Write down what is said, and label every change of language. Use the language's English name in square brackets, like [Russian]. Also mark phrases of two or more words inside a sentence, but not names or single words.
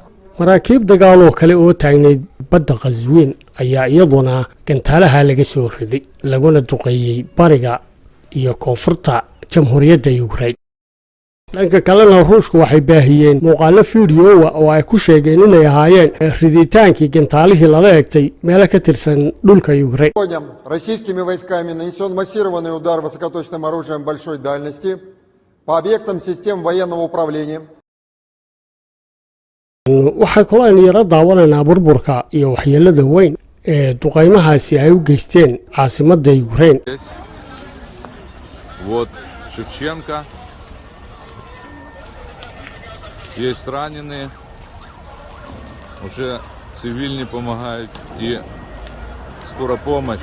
[Somali] maraakiib dagaal oo kale oo taagneed badda Qazwiin ayaa iyaduna gantaalaha laga soo riday, laguna duqeeyay bariga iyo koonfurta jamhuuriyadda Ukraine. dhanka kalena Ruushku waxay baahiyeen muuqaalo fiidiyoo oo ay ku sheegeen inay ahaayeen riditaankii gantaalihii lala eegtay meelo ka tirsan dhulka Ukraine. [Russian] Российскими войсками нанесен массированный удар высокоточным оружием большой дальности по объектам систем военного управления. [Somali] waxaa kaloo aynu yaro daawanaynaa burburka iyo waxyeelada weyn ee duqaymahaasi ay u geysteen caasimadda Ukraine. [Russian] Вот Шевченко. Есть раненые. Уже цивильные помогают. И скоро помощь.